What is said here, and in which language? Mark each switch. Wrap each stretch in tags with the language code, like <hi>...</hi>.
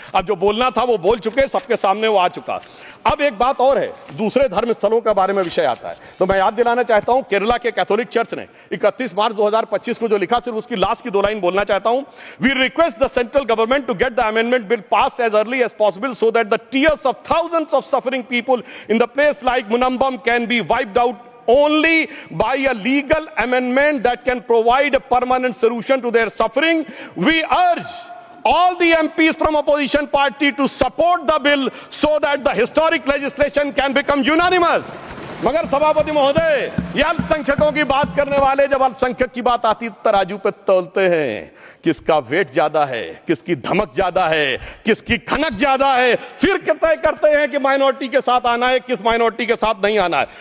<hi>अब जो बोलना था वो बोल चुके, सबके सामने वो आ चुका। अब एक बात और है, दूसरे धर्म स्थलों के बारे में विषय आता है तो मैं याद दिलाना चाहता हूं, केरला के कैथोलिक चर्च ने 31 मार्च 2025 को जो लिखा, सिर्फ उसकी लास्ट की 2 लाइन बोलना चाहता हूं।</hi> <en>We request the central government to get the amendment bill passed as early as possible so that the tears of thousands of suffering people in the place like Munambam can be wiped out only by a legal amendment that can provide a permanent solution to their suffering. We urge all the MPs from opposition party to support the bill so that the historic legislation can become unanimous.</en> <hi>मगर सभापति महोदय, ये अल्पसंख्यकों की बात करने वाले जब अल्पसंख्यक की बात आती तराजू पे तौलते हैं, किसका वेट ज्यादा है, किसकी धमक ज्यादा है, किसकी खनक ज्यादा है, फिर तय करते हैं कि माइनॉरिटी के साथ आना है, किस माइनॉरिटी के साथ नहीं आना है।</hi>